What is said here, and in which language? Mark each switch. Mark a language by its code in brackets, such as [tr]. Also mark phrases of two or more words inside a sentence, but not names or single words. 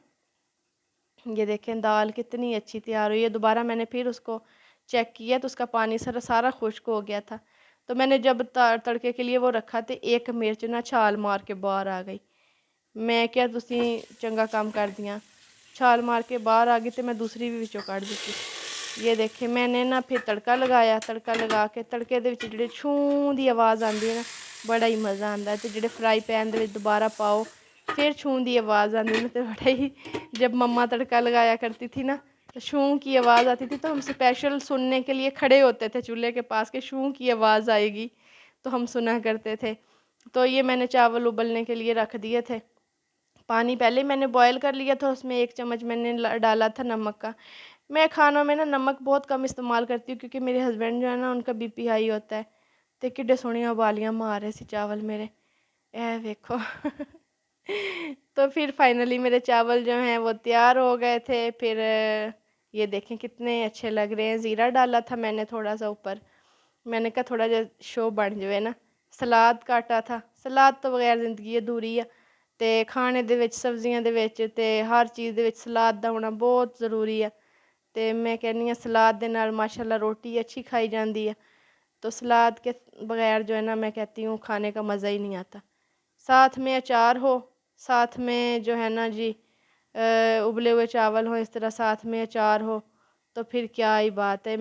[ur] یہ دیکھیں دال کتنی اچھی تیار ہوئی ہے، دوبارہ میں نے پھر اس کو چیک کیا تو اس کا پانی سارا خشک ہو گیا تھا، تو میں نے جب تڑکے کے لیے وہ رکھا تو 1 مرچ نا چھال مار کے باہر آ گئی، [pa] میں کیا تسی چنگا کام کر دیاں، [ur] چھال مار کے باہر آ گئی تو میں دوسری بھی وچوں کٹ دیتی۔ یہ دیکھیں میں نے نا پھر تڑکا لگایا، تڑکا لگا کے [pa] تڑکے دے وچ جڑے چھوں دی آواز آندی ہے نا بڑا ہی مزہ آندا ہے، تے جڑے فرائی پین دے وچ دوبارہ پاؤ پھر چھوں دی آواز آندی ہے، [ur] تو بڑا ہی جب مما تڑکا لگایا کرتی تھی نا تو شوں کی آواز آتی تھی تو ہم اسپیشل سننے کے لیے کھڑے ہوتے تھے چولہے کے پاس کہ شوں کی آواز آئے گی تو ہم سنا کرتے تھے۔ تو یہ میں نے چاول ابلنے کے لیے رکھ دیے تھے، پانی پہلے میں نے بوائل کر لیا تھا، اس میں 1 چمچ میں نے ڈالا تھا نمک کا۔ میں کھانوں میں نا نمک بہت کم استعمال کرتی ہوں کیونکہ میرے ہسبینڈ جو ہے نا ان کا بی پی ہائی ہوتا ہے، تو [pa] کڈے سوہنیاں ابالیاں مار رہے سی چاول میرے، اے دیکھو [ur] تو پھر فائنلی میرے چاول جو ہیں وہ تیار ہو گئے تھے، پھر یہ دیکھیں کتنے اچھے لگ رہے ہیں، زیرہ ڈالا تھا میں نے تھوڑا سا اوپر، میں نے کہا تھوڑا جا شو بن جائے نا، سلاد کاٹا تھا، سلاد تو بغیر زندگی ادھوری ہے، [pa] تے کھانے دے وچ سبزیاں دے وچ تے ہر چیز دے وچ سلاد دا ہونا بہت ضروری ہے، تے میں کہنی ہاں سلاد دے نال ماشاءاللہ روٹی اچھی کھائی جاندی ہے، [ur] تو سلاد کے بغیر جو ہے نا میں کہتی ہوں کھانے کا مزہ ہی نہیں آتا، ساتھ میں اچار ہو، ساتھ میں جو ہے نا جی ابلے ہوئے چاول ہو، اس طرح ساتھ میں اچار ہو، تو پھر کیا ہی بات ہے۔